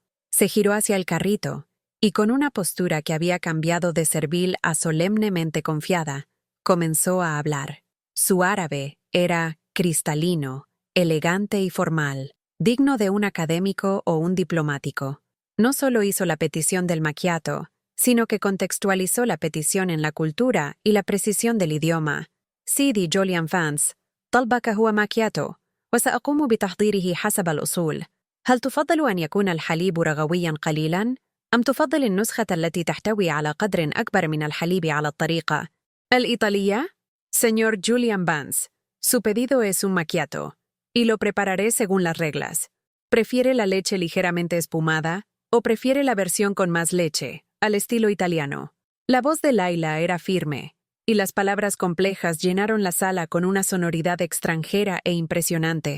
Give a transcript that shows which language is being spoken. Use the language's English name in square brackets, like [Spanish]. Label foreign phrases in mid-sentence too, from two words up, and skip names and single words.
[Spanish] Se giró hacia el carrito, y con una postura que había cambiado de servil a solemnemente confiada, comenzó a hablar. Su árabe era cristalino, elegante y formal, digno de un académico o un diplomático. No solo hizo la petición del macchiato, sino que contextualizó la petición en la cultura y la precisión del idioma. [Arabic] سيدي جوليان فانس، طلبك هو ماكياتو، وسأقوم بتحضيره حسب الأصول. هل تفضل أن يكون الحليب رغوياً قليلاً؟ أم تفضل النسخة التي تحتوي على قدر أكبر من الحليب على الطريقة الإيطالية؟ [Spanish] Señor Julian Vance, su pedido es un macchiato, y lo prepararé según las reglas. ¿Prefiere la leche ligeramente espumada o prefiere la versión con más leche, al estilo italiano? La voz de Layla era firme, y las palabras complejas llenaron la sala con una sonoridad extranjera e impresionante.